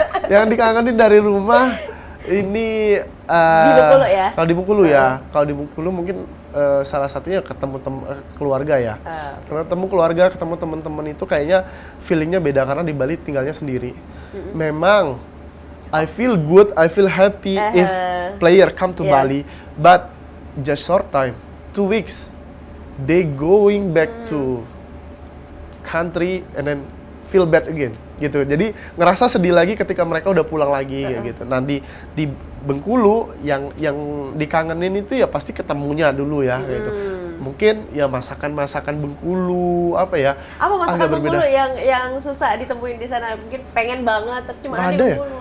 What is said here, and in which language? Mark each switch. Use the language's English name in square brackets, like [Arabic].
[Indonesian] Yang dikangenin dari rumah ini di Bengkulu ya? Kalau di Bengkulu ya. Kalau di Bengkulu mungkin salah satunya ketemu keluarga ya. Karena ketemu keluarga, ketemu teman-teman itu kayaknya feelingnya beda, karena di Bali tinggalnya sendiri. [English] Memang I feel good, I feel happy if player come to Bali, but just short time, 2 weeks, they going back to country and then feel bad again gitu. [Indonesian] Jadi ngerasa sedih lagi ketika mereka udah pulang lagi kayak gitu. Nah di Bengkulu yang dikangenin itu ya pasti ketemunya dulu ya gitu. Mungkin ya masakan Bengkulu apa ya? Apa masakan berbeda. Bengkulu yang susah ditemuin di sana? Mungkin pengen banget tapi cuma ada di Bengkulu.